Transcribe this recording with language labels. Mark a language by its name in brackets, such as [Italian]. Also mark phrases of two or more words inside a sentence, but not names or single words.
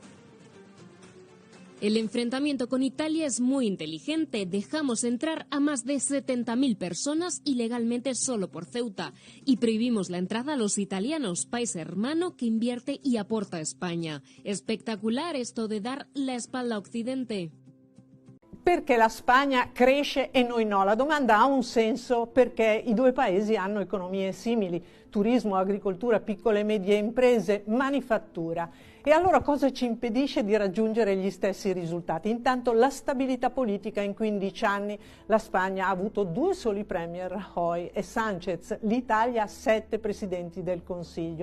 [Spanish] El enfrentamiento con Italia es muy inteligente. Dejamos entrar a más de 70.000 personas ilegalmente solo por Ceuta y prohibimos la entrada a los italianos, país hermano que invierte y aporta a España. Espectacular esto de dar la espalda a Occidente. [Italian] Perché la Spagna cresce e noi no? La domanda ha un senso perché i due paesi hanno economie simili, turismo, agricoltura, piccole e medie imprese, manifattura. E allora cosa ci impedisce di raggiungere gli stessi risultati? Intanto la stabilità politica. In 15 anni la Spagna ha avuto 2 soli premier, Rajoy e Sánchez, l'Italia 7 presidenti del Consiglio.